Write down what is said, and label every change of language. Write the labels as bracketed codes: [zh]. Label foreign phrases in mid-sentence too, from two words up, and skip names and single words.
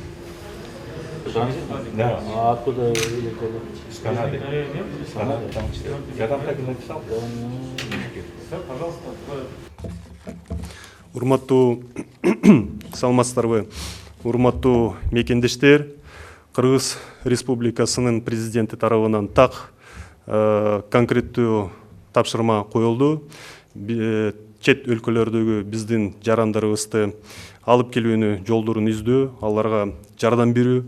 [ru] Да. А откуда летели? С Канады. С Канады, там 4. Я там так и написал. Пожалуйста, [ky] Урматтуу саламатсыздарбы? Урматтуу мекендештер, Кыргыз Республикасынын президенти тарабынан так конкреттүү тапшырма коюлду. Чет өлкөлөрдөгү биздин жарандарыбызды алып келүүнү жолдорун издөө, аларга жардам берүү.